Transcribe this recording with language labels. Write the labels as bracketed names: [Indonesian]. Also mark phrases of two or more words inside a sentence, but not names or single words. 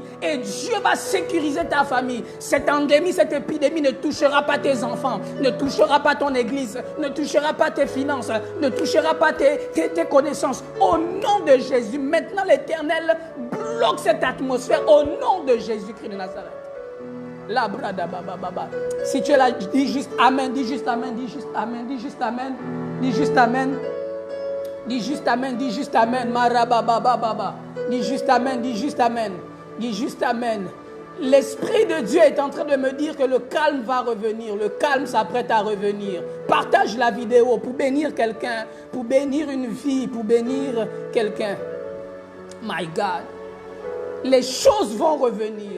[French] Et Dieu va sécuriser ta famille. Cette endémie, cette épidémie ne touchera pas tes enfants, ne touchera pas ton église, ne touchera pas tes finances, ne touchera pas tes connaissances. Au nom de Jésus, maintenant l'Éternel bloque cette atmosphère au nom de Jésus-Christ de Nazareth. La brada baba baba. Si tu es là, dis juste Amen, dis juste Amen, dis juste Amen, dis juste Amen, dis juste Amen, dis juste Amen, dis juste Amen, maraba baba baba. Dis juste Amen, dis juste Amen, dis juste Amen. L'Esprit de Dieu est en train de me dire que le calme va revenir, le calme s'apprête à revenir. Partage la vidéo pour bénir quelqu'un, pour bénir une vie, pour bénir quelqu'un. [English] My God, [French] les choses vont revenir.